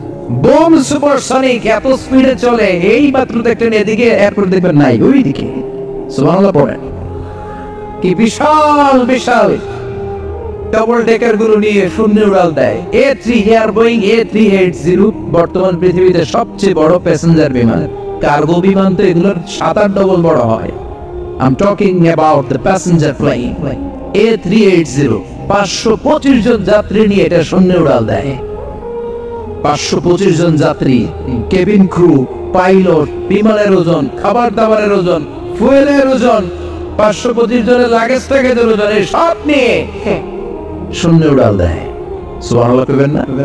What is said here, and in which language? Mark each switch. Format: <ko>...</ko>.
<bn>Bomb supersonic. এত স্পিডে চলে, এই মাত্র দেখলেন এদিকে, এরপর দেখবেন নাই ওইদিকে। সুবহানাল্লাহ পড়েন। কি বিশাল বিশাল ডাবল ডেকার গুলো নিয়ে শূন্য উড়াল দেয়। A3 এয়ার বোয়িং A380 বর্তমান পৃথিবীতে সবচেয়ে বড় প্যাসেঞ্জার বিমান। কার্গো বিমান তো এগুলোর 7-8 ডবল বড় হয়।</bn> <en>I'm talking about the passenger plane A380।</en> <bn>525 জন যাত্রী নিয়ে এটা শূন্য উড়াল দেয়। 525 জন যাত্রী, কেবিন ক্রু, পাইলট, বিমানের ওজন, খাবার দাবারের ওজন, ফুয়েলের ওজন, 525 জনের লাগেজ থেকে ওজন, এই সব নিয়ে শূন্য উড়াল দেয়। সুবহানাল্লাহ কইবেন না?</bn>